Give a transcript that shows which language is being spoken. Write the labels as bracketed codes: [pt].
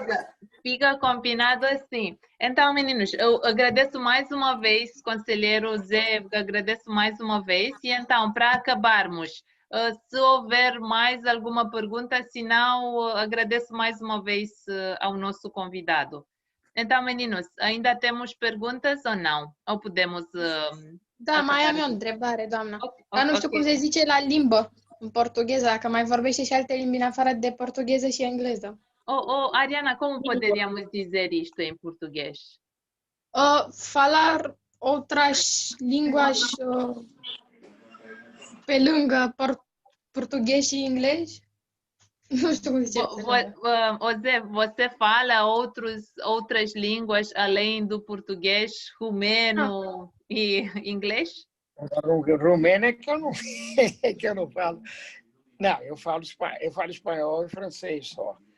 [pt] Com certeza, fica combinado assim. Então, meninos, eu agradeço mais uma vez, conselheiro Zé, agradeço mais uma vez. E então, para acabarmos, se houver mais alguma pergunta, se não, agradeço mais uma vez ao nosso convidado. Então, meninos, ainda temos perguntas ou não? Ou podemos... [ro] Da, mai am eu o întrebare, doamna. Dar nu știu cum se zice la limbă. În portugheză, dacă mai vorbește și alte limbi în afară de portugheză și engleză. [pt] Ariana, como poderíamos dizer isto em português? Falar outras línguas [ro] pe lângă portughez și englês? Nu știu cum zice. [pt] José, você fala outras línguas além do português, rumeno e inglês? Romeno é que eu não, é que eu não falo. Não, eu falo espanhol e francês só.